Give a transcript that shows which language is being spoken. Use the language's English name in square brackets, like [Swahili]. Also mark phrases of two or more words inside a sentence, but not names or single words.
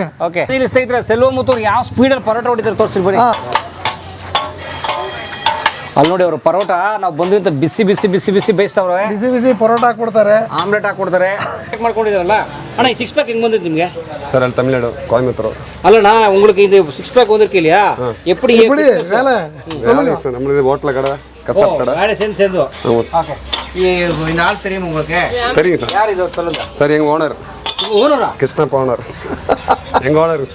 [Kannada] ಸ್ನೇಹಿತರೆ, ಸೆಲ್ವಮುತ್ತೂರು ಯಾವ ಸ್ಪೀಡಲ್ಲಿ ಪರೋಟ ಹೊಡಿತಾರೆ ತೋರಿಸ್ರಿ. ಅಲ್ಲಿ ನೋಡಿ, ಅವರು ಪರೋಟ ನಾವು ಬಂದು ಬಿಸಿ ಬಿಸಿ ಬಿಸಿ ಬಿಸಿ ಬೇಯಿಸ್ತಾವ್ರೆ. ಬಿಸಿ ಬಿಸಿ ಪರೋಟ ಹಾಕ್ಕೊಡ್ತಾರೆ, ಆಮ್ಲೆಟ್ ಹಾಕ್ಕೊಡ್ತಾರೆ. ಮಾಡ್ಕೊಂಡಿದ್ದಾರಲ್ಲ ಅಣ್ಣ. ಈ 6 ಪ್ಯಾಕ್ ಹೆಂಗ್ ಬಂದಿತ್ತು ನಿಮಗೆ? ಸರ್ ಅಲ್ಲಿ ತಮಿಳ್ನಾಡು ಕೋಯಂಬತ್ತೂರು. ಅಲ್ಲಣ್ಣ, [Tamil] உங்களுக்கு இந்த 6 பேக் வந்திருக்கீங்களா? எப்படி எப்படி வேலை சொல்லுங்க சார். நம்மளுது ஹோட்டல் கடை, கசாப் கடை. வேலை சேர்ந்து. ஓகே. இந்த ஆள் தெரியுமா உங்களுக்கு? தெரியும் சார். யார் இது சொல்லுங்க. சார் எங்க ஓனர். [Kannada] ಓನರಾ? ಕೃಷ್ಣಪ್ಪ ಓನರ್. ಹೆಂಗ ಓನರ್ ಸರ್.